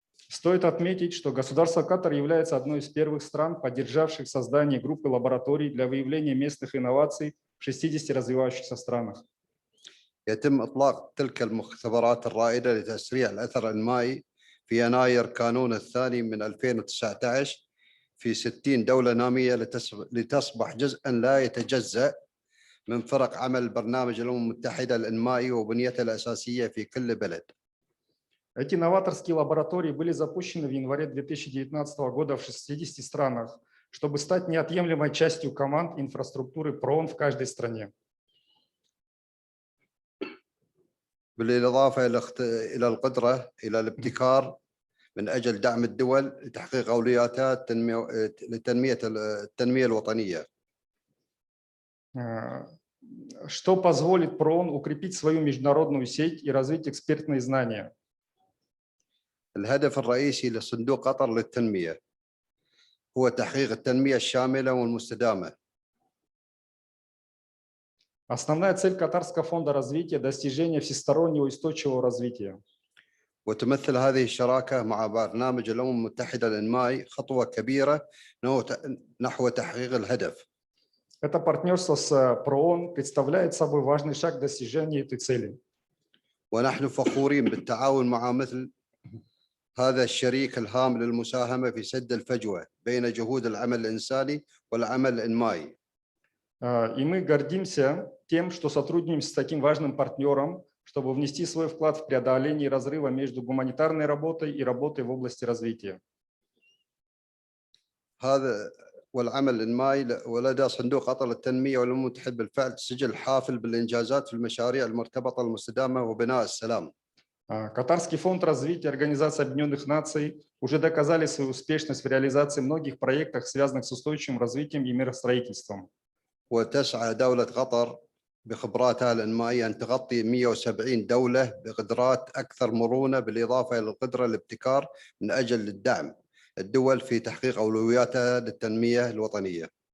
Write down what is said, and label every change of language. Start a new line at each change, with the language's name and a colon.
Russian: Стоит отметить, что государство Катар является одной из первых стран, поддержавших создание группы лабораторий для выявления местных инноваций в 60 развивающихся странах.
Arabic: يتم إطلاق تلك المختبرات الرائدة لتسريع الأثر الإنمائي في يناير كانون الثاني من 2019 في 60 دولة نامية لتصبح جزءاً لا يتجزأ من فرق عمل برنامج الأمم المتحدة الإنمائي وبنيته الأساسية في كل بلد.
Russian: Эти новаторские лаборатории были запущены в январе 2019 года в 60 странах, чтобы стать неотъемлемой частью команд инфраструктуры ПРООН в каждой стране.
Arabic: بالإضافة إلى القدرة إلى الابتكار من أجل دعم الدول لتحقيق أولوياتها لتنمية التنمية الوطنية.
Russian: Что позволит ПРООН укрепить свою международную сеть и развить экспертные знания.
Arabic: الهدف الرئيسي لصندوق قطر للتنمية هو تحقيق التنمية الشاملة والمستدامة.
Russian: Основная цель Катарского фонда развития – достижение всестороннего и устойчивого развития.
Arabic: وتمثل هذه الشراكة مع برنامج الأمم المتحدة الإنمائي خطوة كبيرة نحو تحقيق الهدف.
Russian: Это партнерство с ПРООН представляет собой важный шаг к достижению этой цели.
Arabic: ونحن فخورين بالتعاون مع مثل هذا الشريك الهام للمساهمة في سد الفجوة بين جهود العمل الإنساني والعمل الإنمائي.
Russian: И мы гордимся тем, что сотрудничаем с таким важным партнером, чтобы внести свой вклад в преодоление разрыва между гуманитарной работой и работой в области развития.
Arabic: هذا والعمل الإنمائي ولدى صندوق قطر للتنمية والأمم المتحدة بالفعل سجل حافل بالإنجازات في المشاريع المرتبطة المستدامة وبناء السلام.
Russian: Катарский фонд развития Организации Объединенных Наций уже доказали свою успешность в реализации многих проектов, связанных с устойчивым развитием и миростроительством.
Arabic: وتسعى دولة قطر بخبراتها الإنمائية أن تغطي 170 دولة بقدرات أكثر مرونة بالإضافة إلى القدرة الابتكار من أجل الدعم الدول في تحقيق أولوياتها للتنمية الوطنية.